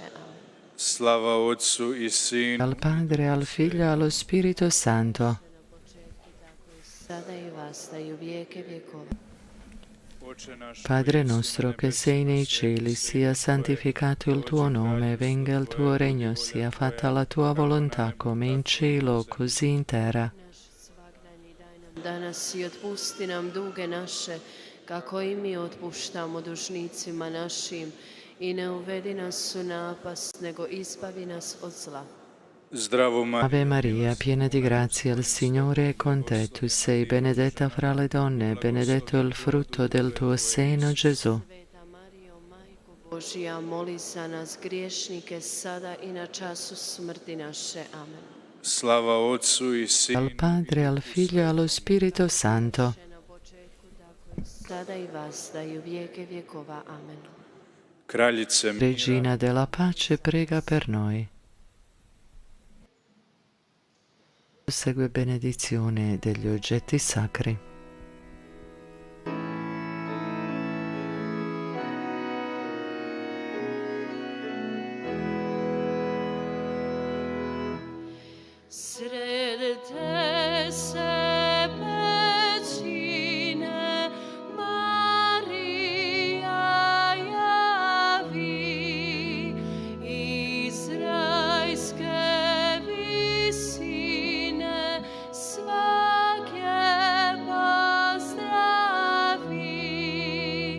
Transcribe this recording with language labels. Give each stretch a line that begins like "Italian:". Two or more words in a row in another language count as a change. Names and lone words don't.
Croatian: Amen. Slava Otcu i Sinu
Italian: Al Padre, al Figlio e allo Spirito Santo.
Croatian: Na početku, tako i sada i vazda i u vijeke vjekova. Oče naš
Italian: Padre nostro che sei nei cieli, sia santificato il tuo nome, venga il tuo regno, sia fatta la tua volontà, come in cielo, così in terra.
Croatian: Naš svagdanji daj nam danas i otpusti nam duge naše, kako i mi otpuštamo dužnicima našim, i ne uvedi nas u napast, nego izbavi nas od zla. Zdravo
Italian: Ave Maria, piena di grazia, il Signore è con te. Tu sei benedetta fra le donne, e benedetto il frutto del tuo seno, Gesù.
Croatian: Sveta Marijo, Majko Božija, moli za nas griješnike, sada i na času smrti naše. Amen. Slava Otcu i Sinu
Italian: Al Padre, al Figlio e allo Spirito Santo.
Croatian: Na početku, tako i sada i vazda i u vijeke vjekova. Amen. Kraljice mira,
Italian: Regina della pace, prega per noi. Segue benedizione degli oggetti sacri.
Croatian: Sred te se pećine Marija javi, izrajske visine svake pozdravi.